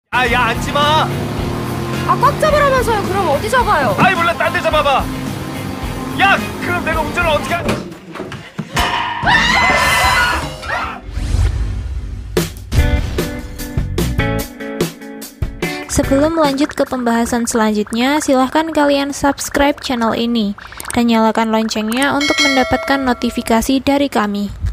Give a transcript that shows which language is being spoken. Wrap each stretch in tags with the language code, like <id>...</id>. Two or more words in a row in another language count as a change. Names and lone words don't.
<ko>아, 야, 앉지 마. 아, 꽉 잡으라면서요. 그럼 어디 잡아요? 아이, 몰라, 딴 데 잡아봐. 야, 그럼 내가 운전을 어떻게 할...</ko> <id>Sebelum lanjut ke pembahasan selanjutnya, silahkan kalian</id> <en>subscribe channel</en> <id>ini dan nyalakan loncengnya untuk mendapatkan notifikasi dari kami.</id>